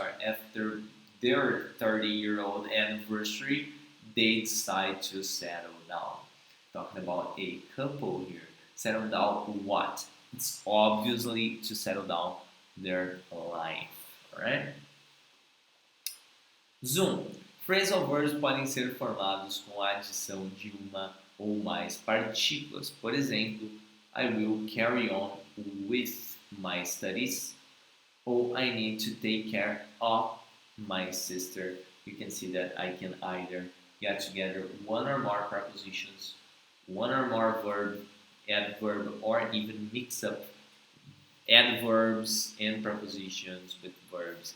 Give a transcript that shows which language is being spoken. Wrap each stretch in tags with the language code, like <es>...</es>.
<en>After their 30-year-old anniversary, they decide to settle down. Talking about a couple here. Settle down what? It's obviously to settle down their life, alright? Zoom.</en> <pt>Phrasal verbs podem ser formados com a adição de uma ou mais partículas. Por exemplo,</pt> <en>I will carry on with my studies,</en> <pt>or</pt> <en>I need to take care of my sister. You can see that I can either get together one or more prepositions, one or more adverb, or even mix up adverbs and prepositions with verbs.</en>